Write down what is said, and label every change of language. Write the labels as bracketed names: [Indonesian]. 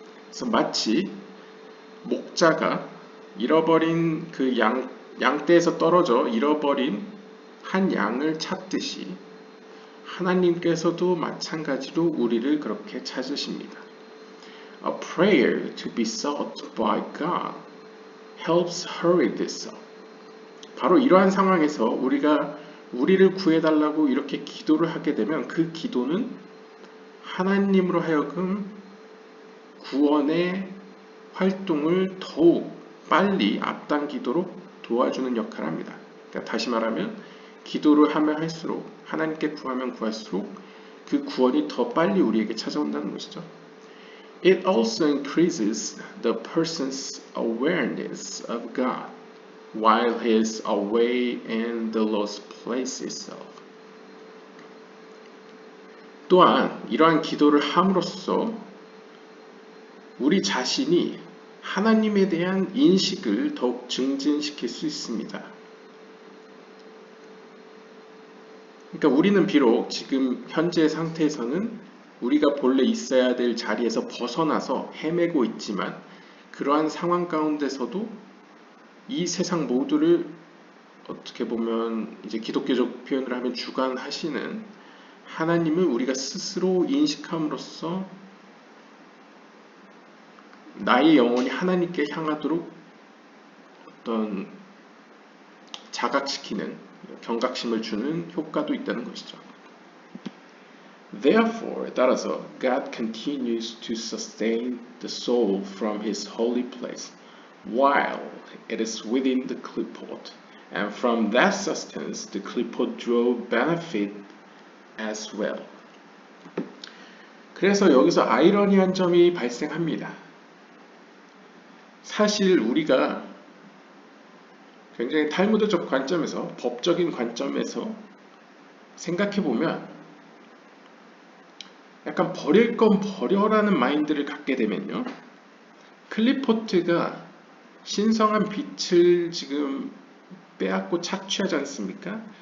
[Korean] 그래서 마치 목자가 잃어버린 그 양떼에서 떨어져 잃어버린 한 양을 찾듯이 하나님께서도 마찬가지로 우리를 그렇게 찾으십니다. [English] A prayer to be sought by God helps hurry this up. [Korean] 바로 이러한 상황에서 우리가 우리를 구해달라고 이렇게 기도를 하게 되면 그 기도는 하나님으로 하여금 구원의 활동을 더욱 빨리 앞당기도록 도와주는 역할을 합니다. 그러니까 다시 말하면 기도를 하면 할수록 하나님께 구하면 구할수록 그 구원이 더 빨리 우리에게 찾아온다는 것이죠. [English] It also increases the person's awareness of God while he is away in the lost place itself. [Korean] 또한 이러한 기도를 함으로써 우리 자신이 하나님에 대한 인식을 더욱 증진시킬 수 있습니다. 그러니까 우리는 비록 지금 현재 상태에서는 우리가 본래 있어야 될 자리에서 벗어나서 헤매고 있지만 그러한 상황 가운데서도 이 세상 모두를 어떻게 보면 이제 기독교적 표현을 하면 주관하시는 하나님을 우리가 스스로 인식함으로써 나의 영혼이 하나님께 향하도록 어떤 자각시키는 경각심을 주는 효과도 있다는 것이죠. [English] Therefore, [Korean] 따라서 [English] God continues to sustain the soul from his holy place while it is within the clipboard, and from that sustenance the clipboard draw benefit as well. [Korean] 그래서 여기서 아이러니한 점이 발생합니다. 사실 우리가 굉장히 탈무드적 관점에서, 법적인 관점에서 생각해보면 약간 버릴 건 버려라는 마인드를 갖게 되면요, 클리포트가 신성한 빛을 지금 빼앗고 착취하지 않습니까?